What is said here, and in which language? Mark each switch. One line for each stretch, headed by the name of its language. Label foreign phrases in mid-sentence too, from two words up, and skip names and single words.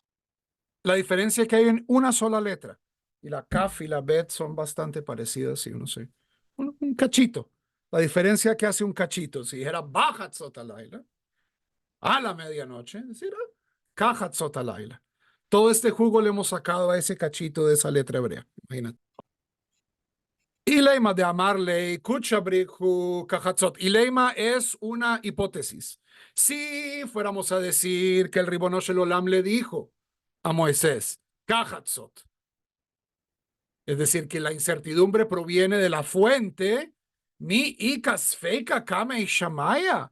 Spanish: La diferencia es que hay en una sola letra. Y la kaf y la bet son bastante parecidas, sí, no sé. Un cachito. La diferencia que hace un cachito. Si dijera
Hebrew: בחצות הלילה,
Spanish: a la medianoche, decir
Hebrew: כחצות הלילה.
Spanish: Todo este jugo le hemos sacado a ese cachito de esa letra hebrea. Imagínate.
Aramaic: אילימא דאמר ליה, קודשא בריך הוא, כחצות.
Spanish: Ileima es una hipótesis. Si fuéramos a decir que el Ribono Shel Olam le dijo a Moisés, kahatzot, es decir, que la incertidumbre proviene de la fuente,
Aramaic: מי איכא ספיקא קמי שמיא.